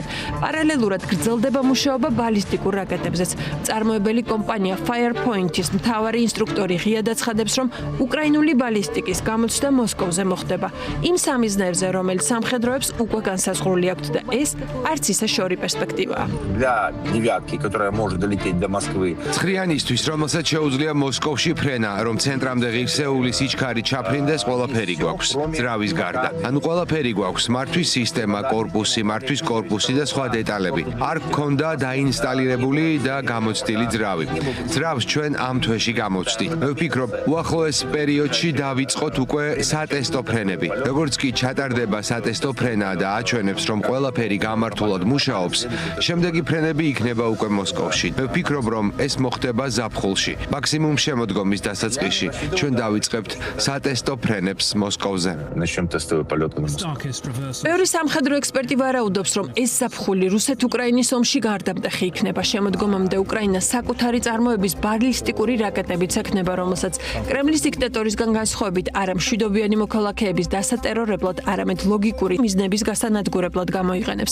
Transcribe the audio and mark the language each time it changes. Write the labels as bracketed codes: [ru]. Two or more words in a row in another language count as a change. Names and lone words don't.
[ka] პარალელურად გრძელდება მუშაობა ბალისტიკურ რაკეტებზეც. წარმოებელი კომპანია Firepoint-ის მთავარი ინსტრუქტორი ღიად აცხადებს, რომ უკრაინული ბალისტიკის გამოცდა მოსკოვზე მოხდება. იმ სამიზნეებზე, რომელიც სამხედროებს უკვე განსაზღვრული აქვთ და ეს არც ისე შორი პერსპექტივაა. [ru] Для девятки, которая может долететь до Москвы. [ka] ცხრიანისთვის, რომელსაც შეუძლია მოსკოვში ფრენა, რომ ცენტრამდე ღირსეული სიჩქარე ჩაფრინდეს, ყველაფერი გვაქვს. ძრავის გარდა. ანუ ყველაფერი გვაქვს, მართვის სისტემა, კორპუსი, მართვის კორპუსი და სხვა დეტალები. არ გქონდა დაინსტალირებული და გამოცდილი ძრავი. ძრავს ჩვენ ამ თვეში გამოვცდით. მე ვფიქრობ, უახლოეს პერიოდში დავიწყოთ უკვე სატესტო ფრენები. როგორც კი ჩატარდება სატესტო ფრენა და აჩვენებს, რომ ყველაფერი გამართულად მუშაობს, შემდეგი ფრენები იქნება უკვე მოსკოვში. მე ვფიქრობ, რომ ეს მოხდება ზაფხულში. მაქსიმუმ შემოდგომის დასაწყისში ჩვენ დავიწყებთ სატესტო ფრენებს მოსკოვზე. [ru] Начнем тестовый полет на Москву. [ka] ბევრი სამხედრო ექსპერტი ვარაუდობს, რომ ეს ზაფხული რუსეთ-უკრაინის ომში გარდამტეხი იქნება. შემოდგომამდე უკრაინა საკუთარი წარმოების ბალისტიკური რაკეტებიც ექნება, რომელსაც კრემლის დიქტატორისგან განსხვავებით არა მშვიდობიანი მოქალაქეების დასატერორებლად, არამედ ლოგიკური მიზნების გასანადგურებლად გამოიყენებს.